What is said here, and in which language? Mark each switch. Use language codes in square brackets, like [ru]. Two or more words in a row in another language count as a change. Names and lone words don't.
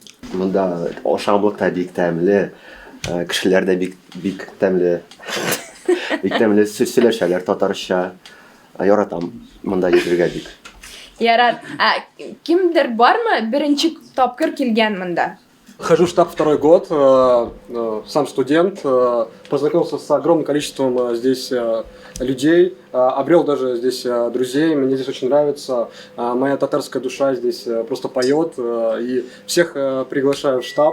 [tt] Монда ашамлык та бик тәмле, кешеләр дә бик тәмле. Бик тәмле сөйләшәләр татарча. Яратам монда йөрергә бик. Ярар. Кимдер бармы беренче тапкыр килгән монда? [ru] Хожу в штаб второй год, сам студент, познакомился с огромным количеством здесь людей, обрел даже здесь друзей, мне здесь очень нравится, моя татарская душа здесь просто поет, и всех приглашаю в штаб.